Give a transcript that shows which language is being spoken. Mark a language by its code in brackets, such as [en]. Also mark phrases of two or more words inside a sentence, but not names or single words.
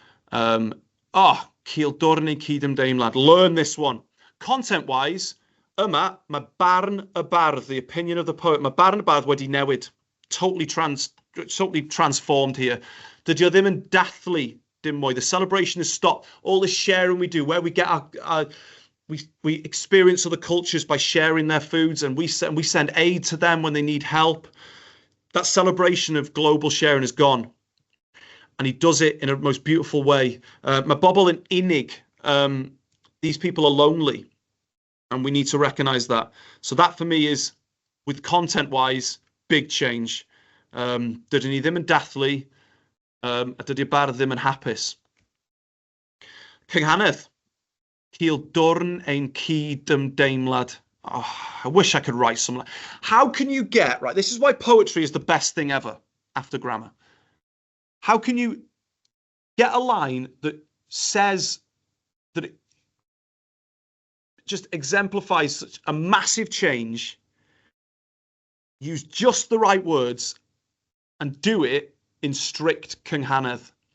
[cy] Cildwrn ein cydymdeimlad. [en] Learn this one. Content-wise, [cy] yma, mae barn y bardd, [en] the opinion of the poet, [cy] mae barn y bardd wedi newid. [en] Totally transformed here. [cy] Dydy o ddim yn dathlu dim mwy. [en] The celebration has stopped. All this sharing we do, where we get we experience other cultures by sharing their foods, and we send aid to them when they need help. That celebration of global sharing is gone. And he does it in a most beautiful way. [cy] Mae bobl yn unig. [en] These people are lonely. And we need to recognise that. So that for me is, with content-wise, big change. [cy] Dydyn ni ddim yn dathlu, a dydy'r bardd ddim yn hapus. Cynghanedd. Cildwrn ein cydymdeimlad. [en] Oh, I wish I could write something. How can you get, right, this is why poetry is the best thing ever after grammar. How can you get a line that says that it just exemplifies such a massive change, use just the right words, and do it in strict cynghanedd?